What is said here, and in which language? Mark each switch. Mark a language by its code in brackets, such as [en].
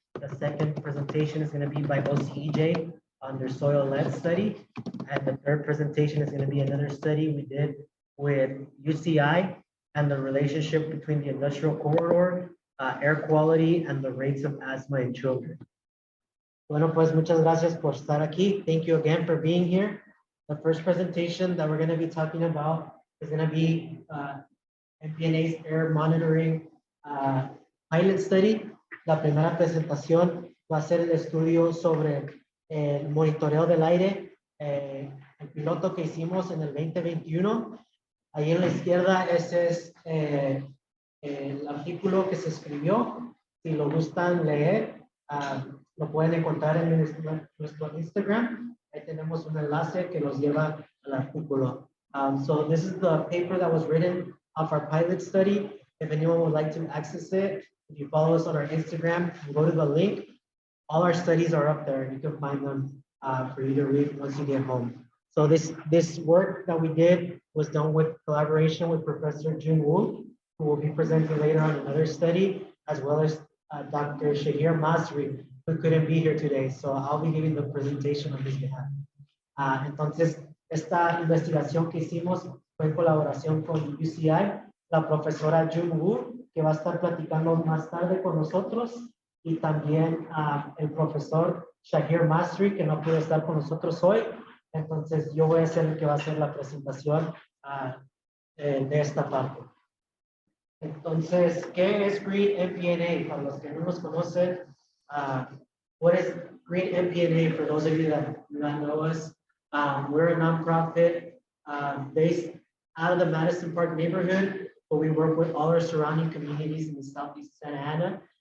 [en] The second presentation is going to be by OCEJ on their soil lead study. And the third presentation is going to be another study we did with UCI and the relationship between the industrial corridor, air quality, and the rates of asthma in children. [es] Bueno, pues muchas gracias por estar aquí. [en] Thank you again for being here. The first presentation that we're going to be talking about is going to be MPNA's air monitoring pilot study. [es] La primera presentación va a ser el estudio sobre el monitoreo del aire, el piloto que hicimos en el 2021. Ahí en la izquierda ese es el artículo que se escribió. Si lo gustan leer, lo pueden encontrar en nuestro Instagram. Ahí tenemos un enlace que los lleva al artículo. [en] So this is the paper that was written of our pilot study. If anyone would like to access it, if you follow us on our Instagram and go to the link, all our studies are up there. You can find them for you to read once you get home. So this work that we did was done with collaboration with Professor Jun Wu, who will be presenting later on another study, as well as Dr. Shahir Masri, who couldn't be here today. So I'll be giving the presentation on his behalf. [es] Entonces, esta investigación que hicimos fue en colaboración con UCI, la profesora Jun Wu, que va a estar platicando más tarde con nosotros, y también el profesor Shahir Masri, que no pudo estar con nosotros hoy. Entonces, yo voy a ser el que va a hacer la presentación de esta parte. Entonces, ¿qué es GREEN-MPNA? Para los que no nos conocen, [en] what is GREEN-MPNA? For those of you that do not know us, we're a nonprofit based out of the Madison Park neighborhood, but we work with all our surrounding communities in the Southeast Santa Ana.